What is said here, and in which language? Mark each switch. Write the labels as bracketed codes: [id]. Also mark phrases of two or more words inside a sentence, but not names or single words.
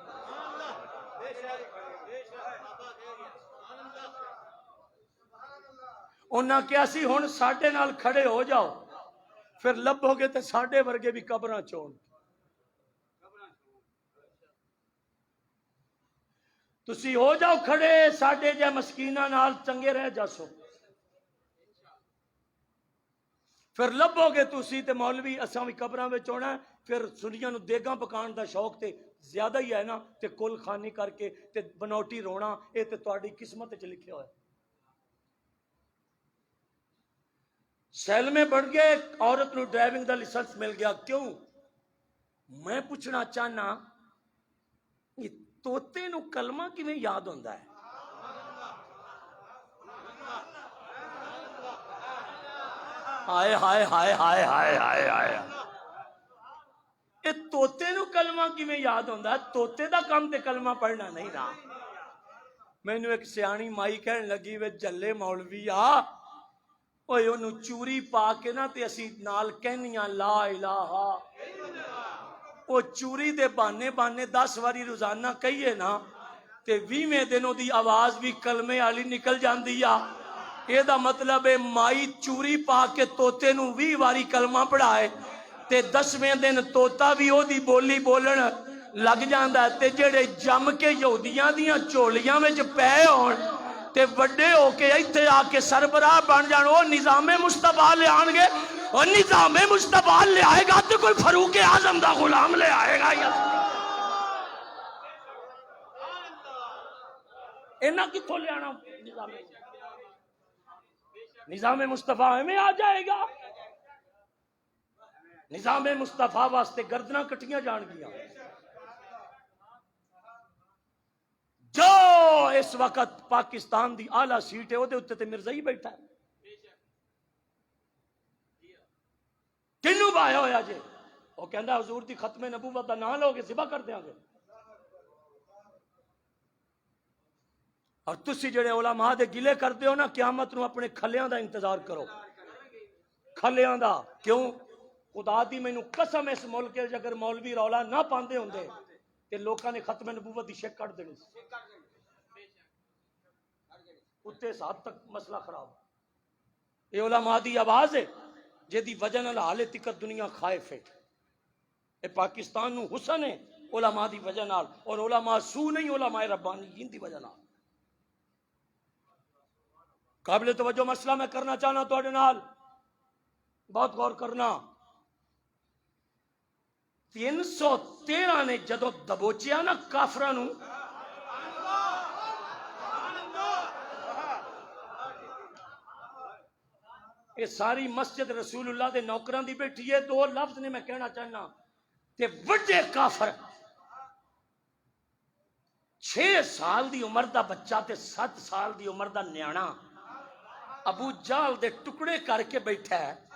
[pa] انہاں کیا سی ہن ساڈے نال کھڑے ہو جاؤ، پھر لبو گے تے ساڈے ورگے بھی قبراں چون، تسی ہو جاؤ کھڑے ساڈے جے مسکیناں نال چنگے رہ جاسو، پھر لبو گے تسی تے مولوی اساں بھی قبراں وچ ہونا۔ پھر سنیاں نو دیگاں پکان دا شوق تے زیادہ ہی ہے نا، تے کل خانی کر کے تے بنوٹی رونا، اے تے تہاڈی قسمت وچ لکھیا ہویا۔ سیل میں بڑھ گئے، عورت نو ڈرائیونگ دا لائسنس مل گیا، کیوں؟ میں پوچھنا چاہنا، یہ توتے نو کلمہ کیویں یاد ہوندا ہے؟ ہائے ہائے ہائے ہائے ہائے ہائے ہائے، یہ توتے نو کلمہ کیویں یاد ہوندا ہے؟ توتے دا کام تے کلمہ پڑھنا نہیں نا۔ مینوں ایک سیانی مائی کہن لگی وے جلے مولوی آ، اوے انہوں چوری پا کے نا تے اسی نال کہنیاں لا الہ، او چوری دے بانے بانے 10 واری روزانہ کہیے نا تے 20ویں دنوں دی آواز بھی کلمے والی نکل جاندی آ۔ یہ دا مطلب ہے مائی چوری پا کے توتے نو 20 واری کلمہ پڑھائے تے 10ویں دن توتا بھی او دی بولی بولن لگ جاندا ہے، تے جڑے جم کے یہودیاں دیاں چولیاں وچ پے ہون تے وڈے ہو کے ایتھے آ کے سربراہ بن جان، وہ نظام مصطفیٰ لے آن گے، [ur] اور نظام مصطفیٰ لے آئے گا تو کوئی [pa] فاروق اعظم دا غلام لے آئے گا یا اینا کتوں لے آنا؟ [ur] نظام مصطفیٰ میں آ جائے گا۔ [pa] نظام مصطفیٰ واسطے گردناں کٹیاں جان گیا۔ جو اس وقت پاکستان دی اعلیٰ سیٹ ہے وہ دے اتنے تے مرزا ہی بیٹھا ہے، کنوں بایا ہویا جے؟ وہ کہندا حضور دی ختم نبوت دا نام لو گے ذبح کر دیاں گے۔ اور تسی جڑے علماء دے گلے کردے ہو نا، قیامت نو اپنے کھلیاں دا انتظار کرو، کھلیاں دا۔ کیوں؟ خدا دی مینوں قسم، اس ملک وچ اگر مولوی رولا نہ پاندے ہوندے تے لوکاں نے ختم نبوت دی شک کٹ دینی سی۔ اتنے اس حد تک مسئلہ خراب۔ یہ علماء دی آواز ہے جہدی وجہ نال حالے تک دنیا خائف ہے۔ اے پاکستان نو حسن ہے علماء دی وجہ نال، اور علماء سو نہیں، علماء ربانیین دی وجہ نال۔ قابل توجہ مسئلہ میں کرنا چاہنا تواڈے نال، بہت غور کرنا۔ 313 نے جدو دبوچیا نا کافراں نو، یہ ساری مسجد رسول اللہ دے نوکراں دی بیٹھی ہے۔ دو لفظ نے میں کہنا چاہنا کہ وڈے کافر، 6 سال دی عمر دا بچہ تے 7 سال دی عمر دا نیانا ابو جہل دے ٹکڑے کر کے بیٹھا ہے۔